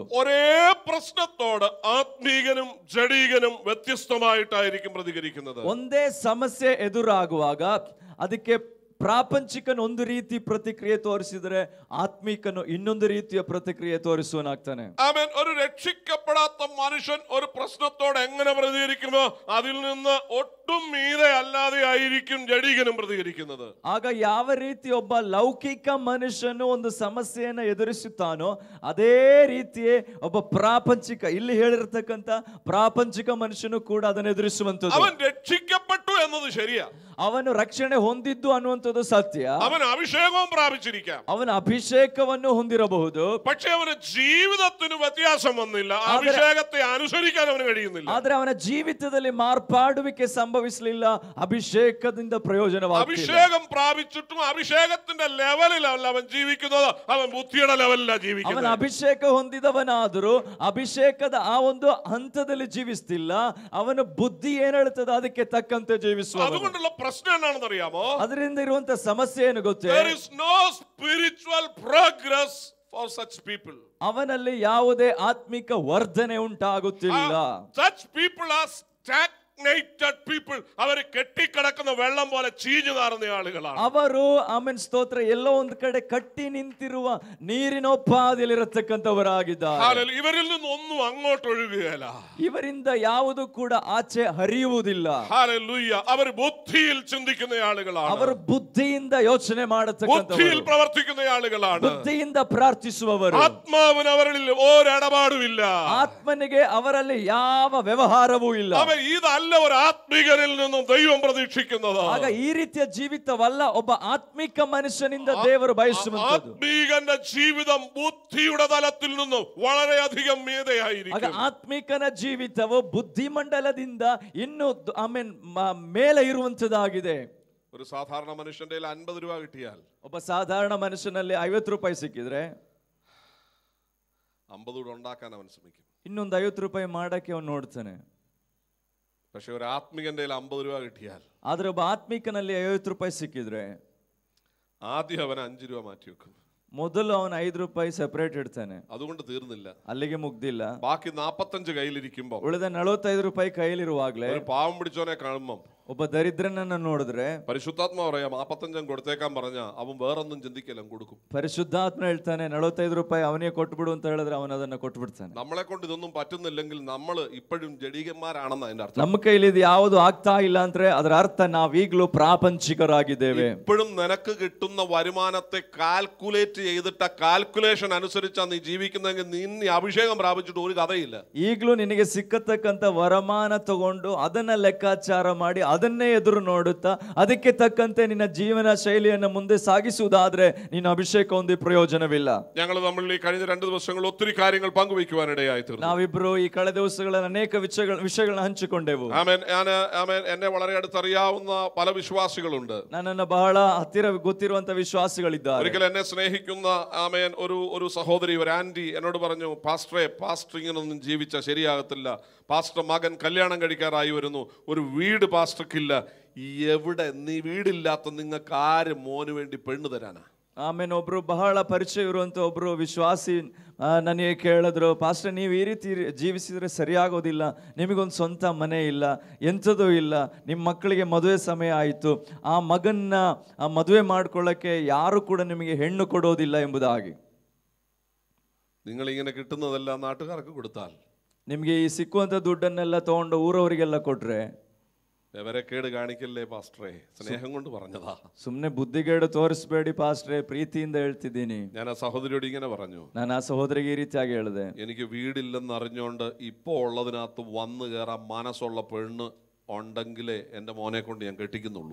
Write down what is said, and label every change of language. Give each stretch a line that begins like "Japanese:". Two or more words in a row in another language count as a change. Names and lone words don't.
Malayalam: ഒരേ പ്രശ്നത്തോട് ആത്മീകനും ജഡീകനും വ്യത്യസ്തമായിട്ടായിരിക്കും പ്രതികരിക്കുന്നത്.
Kannada: ಒಂದೇ ಸಮಸ್ಯೆ ಎದುರಾಗುವಾಗ ಅದಕ್ಕೆ ಪ್ರಾಪಂಚಿಕನು ಒಂದು ರೀತಿ ಪ್ರತಿಕ್ರಿಯೆ ತೋರಿಸಿದರೆ ಆತ್ಮಿಕನು ಇನ್ನೊಂದು ರೀತಿಯ ಪ್ರತಿಕ್ರಿಯೆ ತೋರಿಸುವನಾಗ್ತಾನೆ.
Malayalam: ആമേൻ. ഒരു രക്ഷിക്കപ്പെടാത്ത മനുഷ്യൻ ഒരു പ്രശ്നത്തോട് എങ്ങനെ പ്രതികരിക്കുമോ അതിൽ നിന്ന് ഒട്ടും മീതെ അല്ലാതെ ആയിരിക്കും ജഡീകനും പ്രതികരിക്കുന്നത്.
Kannada: ಆಗ ಯಾವ ರೀತಿ ಒಬ್ಬ ಲೌಕಿಕ ಮನುಷ್ಯನು ಒಂದು ಸಮಸ್ಯೆಯನ್ನು ಎದುರಿಸುತ್ತಾನೋ ಅದೇ ರೀತಿಯೇ ಒಬ್ಬ ಪ್ರಾಪಂಚಿಕ, ಇಲ್ಲಿ ಹೇಳಿರ್ತಕ್ಕಂಥ ಪ್ರಾಪಂಚಿಕ ಮನುಷ್ಯನು ಕೂಡ ಅದನ್ನು ಎದುರಿಸುವಂತದ್ದು.
Malayalam: അവൻ രക്ഷിക്കപ്പെട്ടു എന്നത് ശരിയാ,
Kannada: ಅವನು ರಕ್ಷಣೆ ಹೊಂದಿದ್ದು ಅನ್ನುವಂಥದ್ದು ಸತ್ಯ,
Malayalam: അവൻ അഭിഷേകവും പ്രാപിച്ചിരിക്കാം,
Kannada: ಅವನ ಅಭಿಷೇಕವನ್ನು ಹೊಂದಿರಬಹುದು.
Malayalam: പക്ഷെ അവന് ജീവിതത്തിന് വ്യത്യാസം വന്നില്ല, അഭിഷേകത്തെ അനുസരിക്കാൻ അവന് കഴിയുന്നില്ല.
Kannada: ಆದ್ರೆ ಅವನ ಜೀವಿತದಲ್ಲಿ ಮಾರ್ಪಾಡುವಿಕೆ ಸಂಭವಿಸಲಿಲ್ಲ, ಅಭಿಷೇಕದಿಂದ ಪ್ರಯೋಜನವಾಗಲಿಲ್ಲ.
Malayalam: അഭിഷേകം പ്രാപിച്ചിട്ടും അഭിഷേകത്തിന്റെ ലെവലിലല്ല അവൻ ജീവിക്കുന്നത്, അവൻ ബുദ്ധിയുടെ ലെവലിലാണ്
Kannada: ಅವನ
Malayalam: ജീവിക്കുന്നത്.
Kannada: ಅಭಿಷೇಕ ಹೊಂದಿದವನಾದರೂ ಅಭಿಷೇಕದ ಆ ಒಂದು ಹಂತದಲ್ಲಿ ಜೀವಿಸ್ತಿಲ್ಲ, ಅವನ ಬುದ್ಧಿ ಏನ್ ಹೇಳ್ತದ ಅದಕ್ಕೆ ತಕ್ಕಂತೆ ಜೀವಿಸುವ.
Malayalam: അതുകൊണ്ടുള്ള പ്രശ്നം എന്താണെന്ന് അറിയാമോ?
Kannada: ಅದರಿಂದ ಇರುವಂತ ಸಮಸ್ಯೆ ಏನು ಗೊತ್ತೇ?
English: There is no spiritual progress for such people.
Kannada: ಅವನಲ್ಲಿ ಯಾವುದೇ ಆತ್ಮಿಕ ವರ್ಧನೆ ಉಂಟಾಗುತ್ತಿಲ್ಲ.
English: Such people are stagnated people.
Malayalam: ಅವರು ಕೆಟ್ಟಿಕಿടക്കുന്ന വെള്ളം പോലെ ചീഞ്ഞു നാറുന്ന ആളുകളാണ്.
Kannada: ಅವರು ಆಮೆನ್ ಸ್ತೋತ್ರ ಎಲ್ಲೋ ಒಂದು ಕಡೆ ಕಟ್ಟಿ ನಿಂತಿರುವ ನೀರಿನೋಪಾದಿಯಲ್ಲಿರತಕ್ಕಂಥವರಾಗಿದ್ದಾರೆ.
Malayalam: ഹല്ലേലൂയ. ಇವರಿൽ നിന്ന് ഒന്നും അങ്ങോട്ട് ഒഴുകുകയില്ല,
Kannada: ಇವರಿಂದ ಯಾವುದು ಕೂಡ ಆಚೆ ಹರಿಯುವುದಿಲ್ಲ.
Malayalam: ഹല്ലേലൂയ. അവർ ബുദ്ധിയിൽ ചിന്തിക്കുന്ന ആളുകളാണ്,
Kannada: ಅವರು ಬುದ್ಧಿಯಿಂದ ಯೋಚನೆ
Malayalam: ബുദ്ധിയിൽ
Kannada: ಮಾಡತಕ್ಕಂಥವರು,
Malayalam: പ്രവർത്തിക്കുന്ന ആളുകളാണ്.
Kannada: ಬುದ್ಧಿಯಿಂದ ಪ್ರಾರ್ಥಿಸುವವರು.
Malayalam: ആത്മാവിന് അവരിൽ ഒരിടപാടുമില്ല,
Kannada: ಆತ್ಮನಿಗೆ ಅವರಲ್ಲಿ ಯಾವ ವ್ಯವಹಾರವೂ ಇಲ್ಲ.
Malayalam: അവൻ ഇതല്ല ഒരു ആത്മീകനിൽ നിന്നും ദൈവം പ്രതീക്ഷിക്കുന്നത്.
Kannada: ಆಗ ಈ ರೀತಿಯ ಜೀವಿತವಲ್ಲ ಒಬ್ಬ ಆತ್ಮಿಕ ಮನುಷ್ಯನಿಂದ ದೇವರು ಬಯಸುವಂತದ್ದು.
Malayalam: ആത്മീകന്റെ ജീവിതം ബുദ്ധിയുടെ തലത്തിൽ നിന്നും വളരെയധികം
Kannada: ಆಗ
Malayalam: മീതെയായിരിക്കും.
Kannada: ಆತ್ಮಿಕನ ಜೀವಿತವು ಬುದ್ಧಿಮಂಡಲದಿಂದ ಇನ್ನೂ ಆಮೇನ್ ಮೇಲೆ ಇರುವಂತದ್ದಾಗಿದೆ.
Malayalam: ഒരു സാധാരണ മനുഷ്യന്റെ 50 രൂപ കിട്ടിയാൽ
Kannada: ಒಬ್ಬ ಸಾಧಾರಣ ಮನುಷ್ಯನಲ್ಲಿ 50 ರೂಪಾಯಿ ಸಿಕ್ಕಿದ್ರೆ
Malayalam: 50 കൂടെ ഉണ്ടാക്കാൻ അവൻ ശ്രമിക്കും.
Kannada: ಇನ್ನೊಂದು 50 ರೂಪಾಯಿ ಮಾಡಕ್ಕೆ ಅವನು ನೋಡ್ತಾನೆ.
Malayalam: പക്ഷെ ഒരു ആത്മികന്റെ 50 രൂപ കിട്ടിയാൽ
Kannada: ಆದ್ರೆ ಒಬ್ಬ ಆತ್ಮಿಕನಲ್ಲಿ 50 ರೂಪಾಯಿ ಸಿಕ್ಕಿದ್ರೆ
Malayalam: ആദ്യം അവൻ 5 രൂപ മാറ്റി വെക്കും.
Kannada: ಮೊದಲು ಅವನು 5 ರೂಪಾಯಿ ಸೆಪರೇಟ್ ಇಡ್ತಾನೆ.
Malayalam: അതുകൊണ്ട് തീർന്നില്ല,
Kannada: ಅಲ್ಲಿಗೆ ಮುಗ್ದಿಲ್ಲ.
Malayalam: ബാക്കി 45 കയ്യിലിരിക്കുമ്പോ
Kannada: ಉಳಿದ 45 ರೂಪಾಯಿ ಕೈಲಿರುವಾಗ್ಲೇ
Malayalam: ഒരു പാവം പിടിച്ചോനെ കാണുമ്പോ
Kannada: ಒಬ್ಬ ದರಿದ್ರನನ್ನ ನೋಡಿದ್ರೆ
Malayalam: പരിശുദ്ധാത്മാ പറയാ 45 കൊടുത്തേക്കാൻ പറഞ്ഞ അവൻ വേറൊന്നും ചിന്തിക്കല്ല, കൊടുക്കും.
Kannada: ಪರಿಶುದ್ಧಾತ್ಮ ಹೇಳ್ತಾನೆ 45 ರೂಪಾಯಿ ಅವನಿಗೆ ಕೊಟ್ಬಿಡು ಅಂತ ಹೇಳಿದ್ರೆ ಅವನು ಅದನ್ನ ಕೊಟ್ಬಿಡ್ತಾನೆ.
Malayalam: നമ്മളെ കൊണ്ട് ഇതൊന്നും പറ്റുന്നില്ലെങ്കിൽ നമ്മൾ ഇപ്പോഴും ജഡീകന്മാരാണെന്ന് അതിന്റെ അർത്ഥം.
Kannada: ನಮ್ಮ ಕೈಲಿ ಇದು ಯಾವುದು ಆಗ್ತಾ ಇಲ್ಲ ಅಂದ್ರೆ ಅದರ ಅರ್ಥ ನಾವೀಗಲೂ ಪ್ರಾಪಂಚಿಕರಾಗಿದ್ದೇವೆ.
Malayalam: ഇപ്പോഴും നിനക്ക് കിട്ടുന്ന വരുമാനത്തെ കാൽക്കുലേറ്റ് ചെയ്തിട്ട് ആ കാൽക്കുലേഷൻ അനുസരിച്ചാണ് നീ ജീവിക്കുന്നതെങ്കിൽ നീ അഭിഷേകം പ്രാപിച്ചിട്ട് ഒരു കഥയില്ല.
Kannada: ಈಗಲೂ ನಿನಗೆ ಸಿಕ್ಕತಕ್ಕಂತ ವರಮಾನ ತಗೊಂಡು ಅದನ್ನ ಲೆಕ್ಕಾಚಾರ ಮಾಡಿ ಅದನ್ನೇ ಎದುರು ನೋಡುತ್ತಾ ಅದಕ್ಕೆ ತಕ್ಕಂತೆ ನಿನ್ನ ಜೀವನ ಶೈಲಿಯನ್ನು ಮುಂದೆ ಸಾಗಿಸುವುದಾದ್ರೆ ನಿನ್ನ ಅಭಿಷೇಕ ಹೊಂದಿ ಪ್ರಯೋಜನವಿಲ್ಲ.
Malayalam: ഞങ്ങൾ നമ്മൾ ഈ കഴിഞ്ഞ 2 ദിവസങ്ങൾ ഒത്തിരി കാര്യങ്ങൾ പങ്കുവയ്ക്കുവാനിടയായി തീർന്നു.
Kannada: ನಾವಿಬ್ರು ಈ ಕಳೆದ ದಿವಸಗಳಲ್ಲಿ ಅನೇಕ ವಿಷಯಗಳನ್ನ ಹಂಚಿಕೊಂಡೆವು.
Malayalam: ആമേൻ. എന്നെ വളരെ അടുത്തറിയാവുന്ന പല വിശ്വാസികളുണ്ട്.
Kannada: ನನ್ನನ್ನು ಬಹಳ ಹತ್ತಿರ ಗೊತ್ತಿರುವಂತ ವಿಶ್ವಾಸಿಗಳಿದ್ದಾರೆ.
Malayalam: ഒരിക്കൽ എന്നെ സ്നേഹിക്കുന്ന ആമേൻ ഒരു സഹോദരി, ഒരു ആന്റി എന്നോട് പറഞ്ഞു, പാസ്റ്റർ ഇങ്ങനൊന്നും ജീവിച്ചാൽ ശരിയാകത്തില്ല, പാസ്റ്റർ മകൻ കല്യാണം കഴിക്കാറായി വരുന്നു, ഒരു വീട് പാസ്റ്റർക്കില്ല, എവിടെ നീ വീടില്ലാത്ത നിങ്ങൾക്ക് ആര് മോന് വേണ്ടി പെണ്ണ് തരാനാ?
Kannada: ಆಮೇಲೆ ಒಬ್ರು ಬಹಳ ಪರಿಚಯ ಇರುವಂತ ಒಬ್ರು ವಿಶ್ವಾಸಿ ನನಗೆ ಕೇಳಿದ್ರು, ಪಾಸ್ಟರ್ ನೀವು ಈ ರೀತಿ ಜೀವಿಸಿದ್ರೆ ಸರಿಯಾಗೋದಿಲ್ಲ, ನಿಮಗೊಂದು ಸ್ವಂತ ಮನೆ ಇಲ್ಲ, ಎಂಥದೂ ಇಲ್ಲ, ನಿಮ್ಮ ಮಕ್ಕಳಿಗೆ ಮದುವೆ ಸಮಯ ಆಯಿತು, ಆ ಮಗನ್ನ ಮದುವೆ ಮಾಡ್ಕೊಳ್ಳೋಕ್ಕೆ ಯಾರು ಕೂಡ ನಿಮಗೆ ಹೆಣ್ಣು ಕೊಡೋದಿಲ್ಲ ಎಂಬುದಾಗಿ.
Malayalam: നിങ്ങളിങ്ങനെ കിട്ടുന്നതെല്ലാം നാട്ടുകാർക്ക് കൊടുത്താൽ,
Kannada: ನಿಮಗೆ ಈ ಸಿಕ್ಕುವಂಥ ದುಡ್ಡನ್ನೆಲ್ಲ ತಗೊಂಡು ಊರವರಿಗೆಲ್ಲ ಕೊಟ್ರೆ,
Malayalam: വിവരക്കേട് കാണിക്കല്ലേ പാസ്റ്ററെ, സ്നേഹം കൊണ്ട് പറഞ്ഞതാ,
Kannada: ಸುಮ್ಮನೆ ಬುದ್ಧಿಗೇಡು ತೋರಿಸ್ಬೇಡಿ ಪಾಸ್ಟ್ರೆ, ಪ್ರೀತಿಯಿಂದ ಹೇಳ್ತಿದ್ದೀನಿ.
Malayalam: ഞാൻ ആ സഹോദരിയോട് ഇങ്ങനെ പറഞ്ഞു,
Kannada: ನಾನು ಆ ಸಹೋದರಿಗೆ ಈ ರೀತಿಯಾಗಿ ಹೇಳಿದೆ,
Malayalam: എനിക്ക് വീടില്ലെന്ന് അറിഞ്ഞുകൊണ്ട് ഇപ്പോൾ ഉള്ളതിനകത്ത് വന്നു കയറാൻ മനസ്സുള്ള പെണ്ണ് ഉണ്ടെങ്കിലേ എൻ്റെ മോനെ കൊണ്ട് ഞാൻ കെട്ടിക്കുന്നുള്ളൂ.